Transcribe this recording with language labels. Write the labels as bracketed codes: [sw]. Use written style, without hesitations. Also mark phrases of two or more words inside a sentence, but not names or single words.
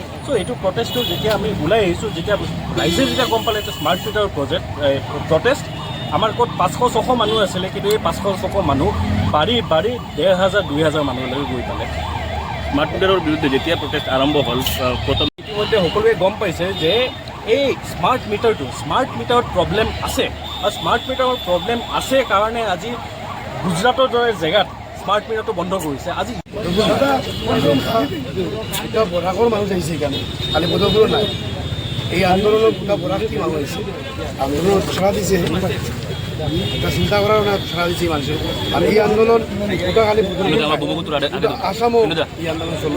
[as] চ' এইটো প্ৰটেষ্টটো যেতিয়া আমি ওলাই আহিছোঁ, যেতিয়া ৰাইজে যেতিয়া গম পালে এইটো [en] smart meterৰ protest, [as] আমাৰ ক'ত 500-600 মানুহ আছিলে, কিন্তু এই 500-600 মানুহ বাঢ়ি 1500-2000 মানুহলৈকে গৈ পালে। [en] smart meterৰ [as] বিৰুদ্ধে যেতিয়া প্ৰটেষ্ট আৰম্ভ হ'ল, প্ৰথম ইতিমধ্যে সকলোৱে গম পাইছে যে এই [en] smart meterত problem [as] আছে, আৰু [en] smart meterৰ problem [as] আছে কাৰণে আজি গুজৰাটৰ দৰে জেগাত [en] smart meterটো [as] বন্ধ কৰিছে। আজি [syl] এটা বরাকর মানুষ আইসে এখানে, খালি বদরপুর নাই। এই আন্দোলনের গোটা বরাক কি মানুষ আইসে, আন্দোলন সারা দিছে, এটা চিন্তা করার না সারা দিচ্ছে মানুষের। আর এই আন্দোলন গোটা খালি আসামও এই আন্দোলন চলবো।